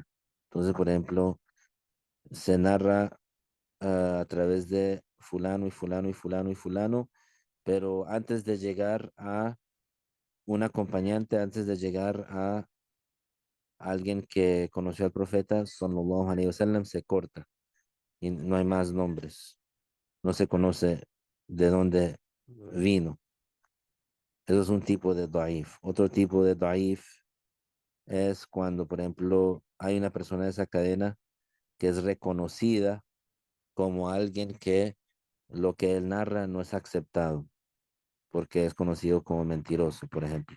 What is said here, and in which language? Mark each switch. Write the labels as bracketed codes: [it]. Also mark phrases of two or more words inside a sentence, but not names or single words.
[es] Entonces, por ejemplo, se narra a través de fulano y fulano y fulano y fulano, pero antes de llegar a un acompañante, antes de llegar a alguien que conoció al profeta, [ar] صلى الله عليه وسلم, [es] se corta y no hay más nombres. No se conoce de dónde vino. Eso es un tipo de daif. Otro tipo de daif es cuando, por ejemplo, hay una persona de esa cadena que es reconocida como alguien que lo que él narra no es aceptado porque es conocido como mentiroso, por ejemplo.